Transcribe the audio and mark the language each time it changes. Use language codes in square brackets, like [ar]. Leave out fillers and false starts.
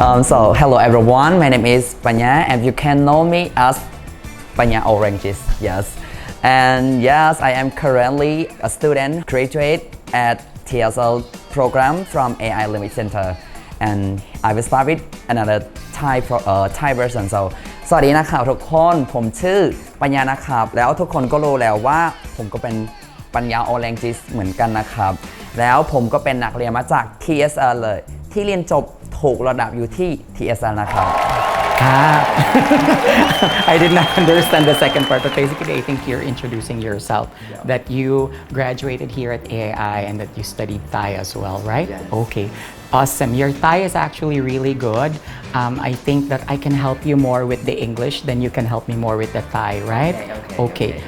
[en] So hello everyone, my name is Panha and you can know me as Panha Oranges, yes. And yes, I am currently a student graduate at TSL program from AI Limit Center and I will start with another Thai version. [th] So สวัสดีนะครับทุกคนผมชื่อปัญญานะครับแล้วทุกคนก็รู้แล้วว่าผมก็เป็นปัญญาโอแรงจิสเหมือนกันนะครับแล้วผมก็เป็นนักเรียนมาจาก TSL เลยที่เรียนจบถูกระดับอยู่ที่ TSL นะครับ [en] I did not understand the second part, but basically I think you're introducing yourself, that you graduated here at AAI and that you studied Thai as well, right? Okay, awesome. Your Thai is actually really good. I think that I can help you more with the English than you can help me more with the Thai, right? Okay.